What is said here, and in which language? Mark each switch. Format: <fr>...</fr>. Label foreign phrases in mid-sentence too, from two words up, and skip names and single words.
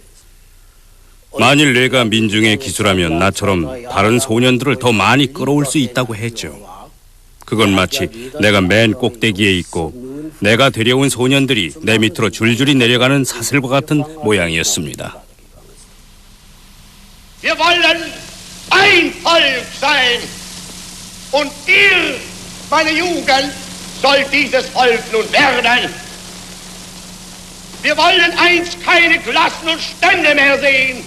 <ko>만일 내가 민중의 기수라면 나처럼 다른 소년들을 더 많이 끌어올 수 있다고 했죠. 그건 마치 내가 맨 꼭대기에 있고 내가 데려온 소년들이 내 밑으로 줄줄이 내려가는 사슬과 같은 모양이었습니다.</ko> <de>Wir wollen ein Volk sein. Und ihr, meine Jugend, sollt dieses Volk nun werden. Wir wollen einst keine Klassen und Stände mehr sehen.</de>